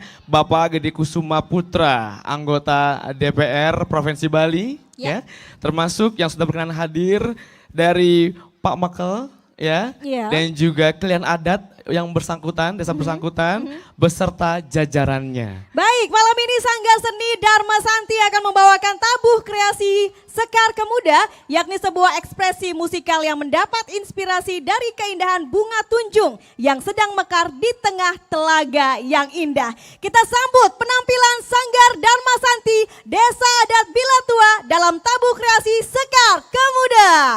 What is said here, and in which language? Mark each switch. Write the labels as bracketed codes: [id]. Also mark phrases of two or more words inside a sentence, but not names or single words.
[id] Bapak Gede Kusuma Putra, anggota DPR Provinsi Bali ya. Termasuk yang sudah berkenan hadir dari Pak Makel ya. Ya. Dan juga klien adat yang bersangkutan, desa bersangkutan beserta jajarannya. Baik, malam ini Sanggar Seni Dharma Santi akan membawakan tabuh kreasi Sekar Kemuda, yakni sebuah ekspresi musikal yang mendapat inspirasi dari keindahan bunga tunjung yang sedang mekar di tengah telaga yang indah. Kita sambut penampilan Sanggar Dharma Santi Desa Adat Bilatua dalam tabuh kreasi Sekar Kemuda.